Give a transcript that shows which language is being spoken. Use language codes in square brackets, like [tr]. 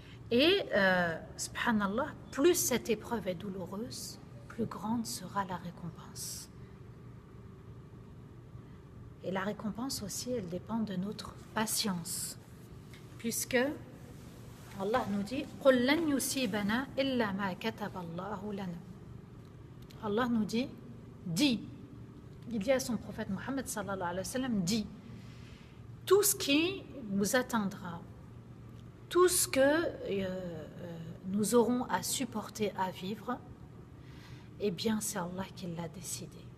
[fr] Et, subhanallah, plus cette épreuve est douloureuse, plus grande sera la récompense. Et la récompense aussi, elle dépend de notre patience. Puisque Allah nous dit [ar] قُلْ لَنْ يُصِيبَنَا إِلَّا مَا كَتَبَ اللَّهُ لَنَا. [fr] Allah nous dit, dit, il dit à son prophète Mohammed sallallahu alayhi wa sallam, dit, tout ce qui nous atteindra, tout ce que nous aurons à supporter, à vivre, eh bien c'est Allah qui l'a décidé.